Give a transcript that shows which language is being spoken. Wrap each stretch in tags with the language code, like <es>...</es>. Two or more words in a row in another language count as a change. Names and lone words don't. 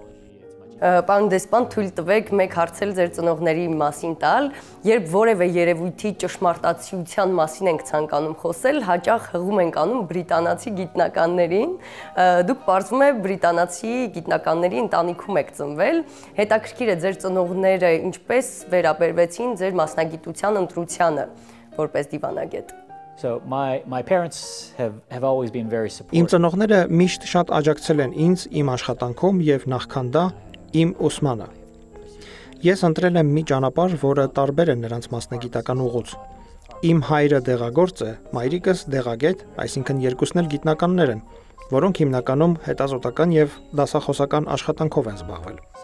<hy>Պարոն դեսպան, թույլ տվեք մեկ հարցել ձեր ծնողների մասին տալ, երբ որևէ երևույթի ճշմարտացիության մասին ենք ցանկանում խոսել, հաճախ հղում ենք անում բրիտանացի գիտնականներին, դուք պարզվում է բրիտանացի գիտնականների ընտանիքում եք ծնվել, հետաքրքիր է ձեր ծնողները ինչպես վերաբերվեցին ձեր մասնագիտության ընտրությանը որպես դիվանագետ։</hy> <en>So my parents have always been very supportive.</en> <hy>Իմ ծնողները միշտ շատ աջակցել են ինձ իմ աշխատանքում եւ նախքան դա իմ ուսմանը։ Ես ընտրել եմ մի ճանապարհ, որը տարբեր է նրանց մասնագիտական ուղուց։ Իմ հայրը դեղագործ է, մայրիկս դեղագետ, այսինքն երկուսն էլ գիտնականներ են, որոնք հիմնականում հետազոտական եւ դասախոսական աշխատանքով են զբաղվել։</hy>